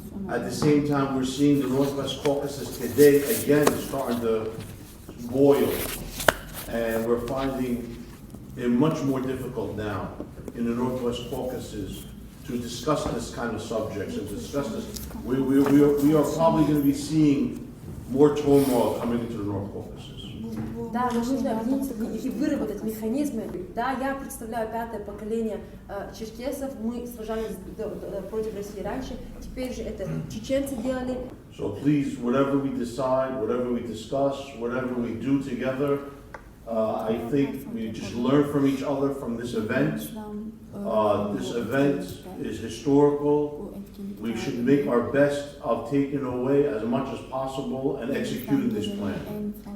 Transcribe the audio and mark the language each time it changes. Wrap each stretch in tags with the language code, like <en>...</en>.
<en>At the same time, we're seeing the Northwest Caucasus today again starting to boil, and we're finding it much more difficult now in the Northwest Caucasus to discuss this kind of subjects and discuss this. We are probably going to be seeing more turmoil coming into the North Caucasus.</en> <ru>Да, нам нужно объединиться и выработать механизмы. Да, я представляю пятое поколение черкесов. Мы сражались против России раньше. Теперь же это чеченцы делали.</ru> <en>So please, whatever we decide, whatever we discuss, whatever we do together, I think we just learn from each other from this event. This event is historical. We should make our best of taking away as much as possible and executing this plan.</en>